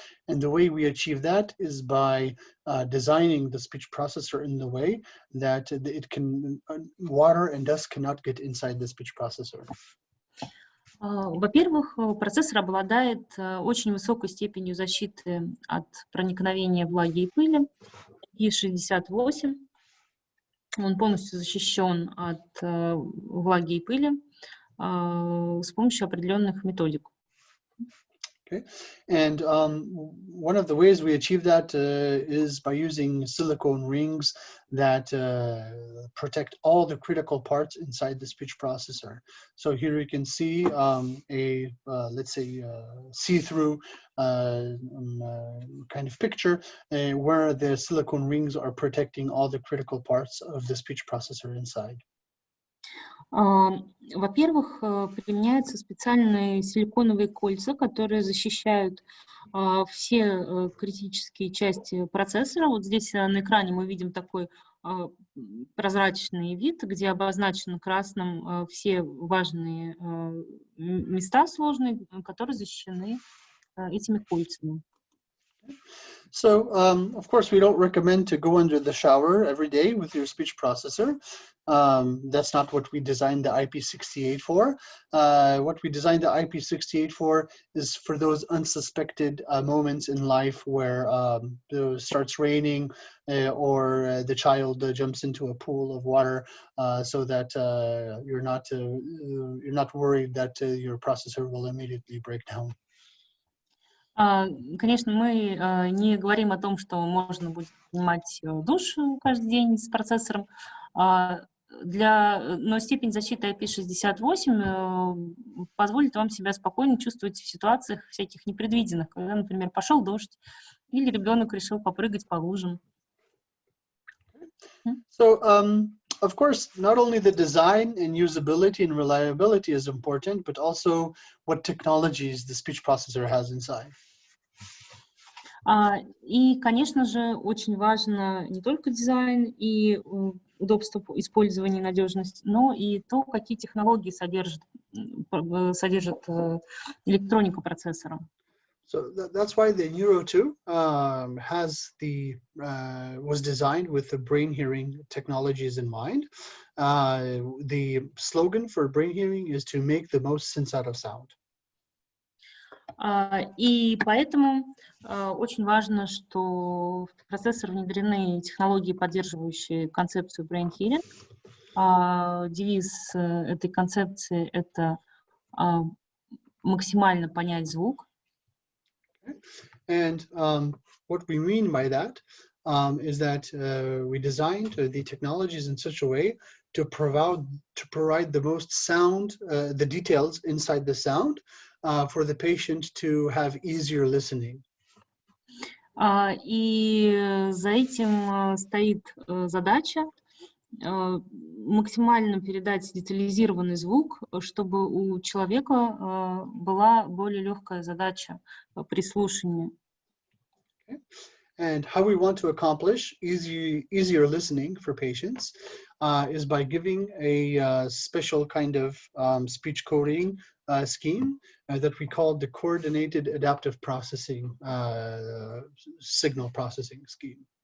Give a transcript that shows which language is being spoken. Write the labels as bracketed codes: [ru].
[en] And the way we achieve that is by designing the speech processor in the way that it can, water and dust cannot get inside the speech processor. [ru] Во-первых, процессор обладает очень высокой степенью защиты от проникновения влаги и пыли, IP68. Он полностью защищен от влаги и пыли с помощью определенных методик. [en] Okay. And one of the ways we achieve that is by using silicone rings that protect all the critical parts inside the speech processor. So here you can see let's say, see-through kind of picture where the silicone rings are protecting all the critical parts of the speech processor inside. [ru] Во-первых, применяются специальные силиконовые кольца, которые защищают все критические части процессора. Вот здесь на экране мы видим такой прозрачный вид, где обозначены красным все важные места сложные, которые защищены этими кольцами. [en] So, of course, we don't recommend to go under the shower every day with your speech processor. That's not what we designed the IP68 for. What we designed the IP68 for is for those unsuspected moments in life where it starts raining or the child jumps into a pool of water, so that you're not worried that your processor will immediately break down. [ru] Конечно, мы не говорим о том, что можно будет принимать душ каждый день с процессором, но степень защиты IP68 позволит вам себя спокойно чувствовать в ситуациях всяких непредвиденных, когда, например, пошел дождь или ребенок решил попрыгать по лужам. [en] So, of course, not only the design and usability and reliability is important, but also what technologies the speech processor has inside. [ru] И, конечно же, очень важно не только дизайн и удобство использования, надежность, но и то, какие технологии содержит электроника процессора. [en] So that's why the Neuro 2 was designed with the brain hearing technologies in mind. The slogan for brain hearing is to make the most sense out of sound. [ru] И поэтому очень важно, что в процессор внедрены технологии, поддерживающие концепцию brain hearing. Девиз этой концепции — это максимально понять звук. [en] And what we mean by that is that we designed the technologies in such a way to provide the most sound, the details inside the sound, for the patient to have easier listening. [ru] И за этим стоит задача максимально передать детализированный звук, чтобы у человека была более легкая задача при слушании. [en] And how we want to accomplish easier listening for patients is by giving a special kind of speech coding scheme that we call the coordinated adaptive processing signal processing scheme.